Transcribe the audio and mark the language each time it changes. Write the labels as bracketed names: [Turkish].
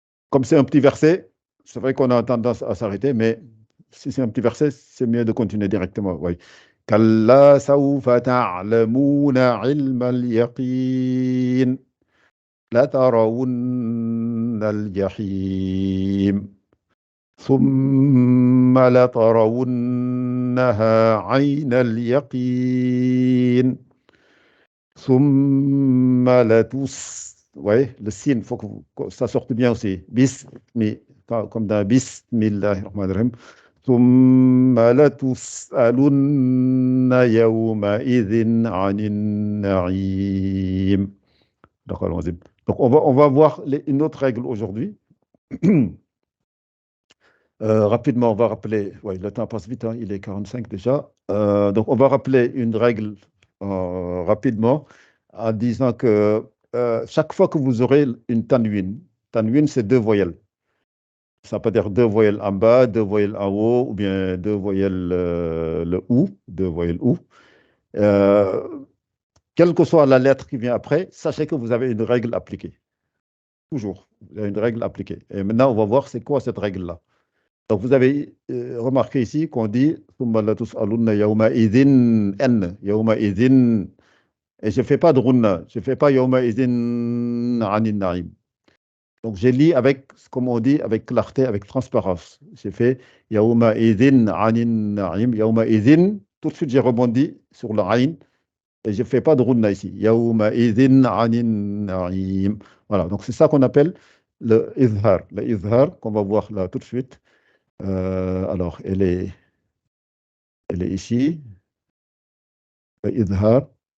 [French] Comme c'est un petit verset, c'est vrai qu'on a tendance à s'arrêter, mais si c'est un petit verset, c'est mieux de continuer directement. Oui. [Arabic] كلا سوف تعلمون علم اليقين لترون الجحيم ثم لترونها عين اليقين ثم [French] Oui, le signe, il faut que ça sorte bien aussi. Bismi, comme dans Bismillahirrahmanirrahim. [Arabic] ثم لتسألن يومئذ عن النعيم. [French] Donc, allons-y. Donc, on va voir une autre règle aujourd'hui. Rapidement, on va rappeler, ouais, le temps passe vite, hein, il est 45 déjà. Donc, on va rappeler une règle rapidement en disant que chaque fois que vous aurez une tanwin, c'est deux voyelles. Ça peut dire deux voyelles en bas, deux voyelles en haut, ou bien deux voyelles le ou, deux voyelles ou. Quelle que soit la lettre qui vient après, sachez que vous avez une règle appliquée. Toujours, vous avez une règle appliquée. Et maintenant, on va voir c'est quoi cette règle-là. Donc, vous avez remarqué ici qu'on dit [Arabic] ثُمَّ لَتُسْأَلُنَّ يَوْمَئِذٍ [French] N, يَوْمَئِذٍ. Et je ne fais pas de runna, je ne fais pas [Arabic] يَوْمَئِذٍ عَنِ النَّعِيمِ. [French] Donc, j'ai lu avec, comme on dit, avec clarté, avec transparence. J'ai fait [Arabic] يَوْمَئِذٍ عَنِ النَّعِيمِ, [French] يَوْمَئِذٍ. Tout de suite, j'ai rebondi sur le aïn et je ne fais pas de runna ici. [Arabic] يَوْمَئِذٍ عَنِ النَّعِيمِ. [French] Voilà, donc c'est ça qu'on appelle le izhar. Le izhar, qu'on va voir là tout de suite. Alors, elle est ici. Le izhar.